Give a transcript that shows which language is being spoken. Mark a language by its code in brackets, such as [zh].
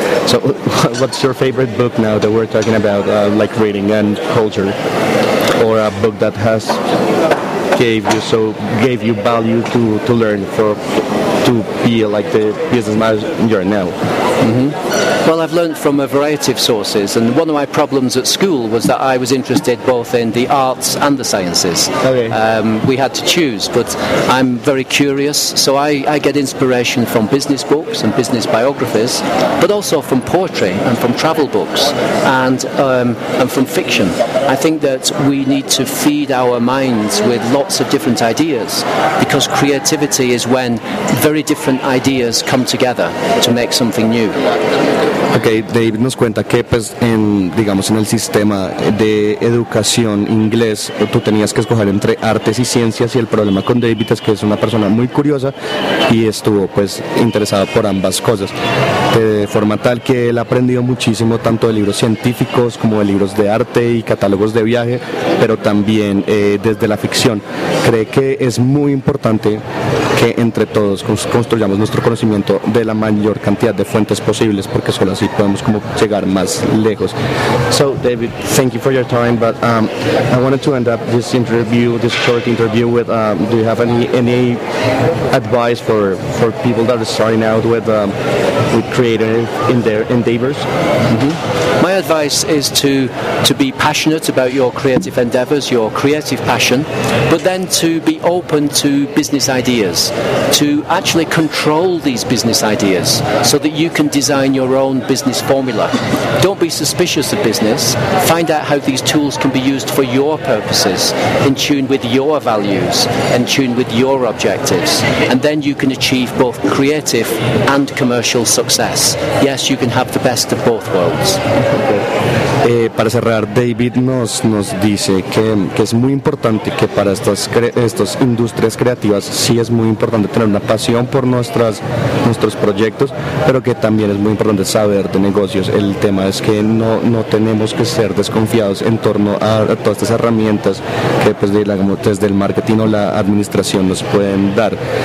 [en] So, what's your favorite book now that we're talking about, like reading and culture, or a book that has gave you value to learn for to be like the business manager now? Well, I've learned from a variety of sources, and one of my problems at school was that I was interested both in the arts and the sciences. We had to choose, but I'm very curious, so I get inspiration from business books and business biographies, but also from poetry and from travel books and from fiction. I think that we need to feed our minds with lots of different ideas, because creativity is when very different ideas come together to make something new. [es] Okay, David nos cuenta que pues en, digamos, en el sistema de educación inglés tú tenías que escoger entre artes y ciencias, y el problema con David es que es una persona muy curiosa y estuvo pues interesada por ambas cosas, de forma tal que él ha aprendido muchísimo tanto de libros científicos como de libros de arte y catálogos de viaje, pero también desde la ficción. Cree que es muy importante que entre todos construyamos nuestro conocimiento de la mayor cantidad de fuentes posibles, porque solo así podemos como llegar más lejos. [en] So, David, thank you for your time, but I wanted to end up this interview, this short interview, with do you have any advice for people that are starting out with creative in their endeavors? My advice is to be passionate about your creative endeavors, your creative passion, but then to be open to business ideas, to actually control these business ideas so that you can design your own business formula. Don't be suspicious of business. Find out how these tools can be used for your purposes, in tune with your values, in tune with your objectives, and then you can achieve both creative and commercial success. Yes, you can have the best of both worlds. [es] Para cerrar, David nos dice que es muy importante que para estas industrias creativas sí es muy importante tener una pasión por nuestros proyectos, pero que también es muy importante saber de negocios. El tema es que no tenemos que ser desconfiados en torno a todas estas herramientas que pues, desde el marketing o la administración nos pueden dar.